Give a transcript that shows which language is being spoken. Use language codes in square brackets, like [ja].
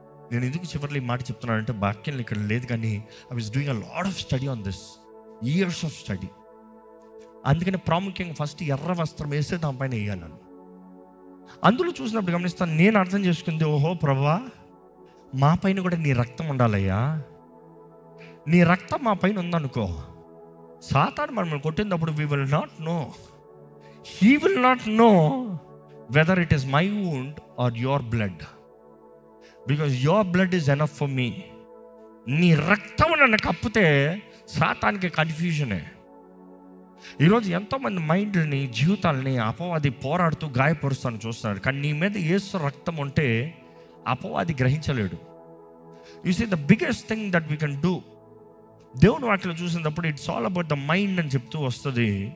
[te] నేను ఎందుకు చివరిలో ఈ మాట చెప్తున్నానంటే వాక్యం ఇక్కడ లేదు, కానీ [en] I was doing a lot of study on this, years of study. [te] అందుకని ప్రాముఖ్యంగా ఫస్ట్ ఎర్ర వస్త్రం వేస్తే దానిపైన వేయాలని. అందులో చూసినప్పుడు గమనిస్తాను, నేను అర్థం చేసుకుంది, ఓహో ప్రభువా, మా పైన కూడా నీ రక్తం ఉండాలయ్యా. నీ రక్తం మా పైన ఉందనుకో, సాతాను మనల్ని కొట్టినప్పుడు [en] we will not know, he will not know whether it is my wound or your blood, because your blood is enough for me. [te] నీ రక్తం నన్ను కప్పితే సాతానికి కన్ఫ్యూజనే. ఈరోజు ఎంతోమంది మైండ్ని, జీవితాలని అపవాది పోరాడుతూ గాయపరుస్తాను చూస్తున్నాడు, కానీ నీ మీద యేసు రక్తం ఉంటే అపవాది గ్రహించలేడు. [en] you see the biggest thing that we can do, [te] దేవుని వాక్యలో చూసినప్పుడు [en] it's all about the mind [te] అని చెప్తూ వస్తుంది.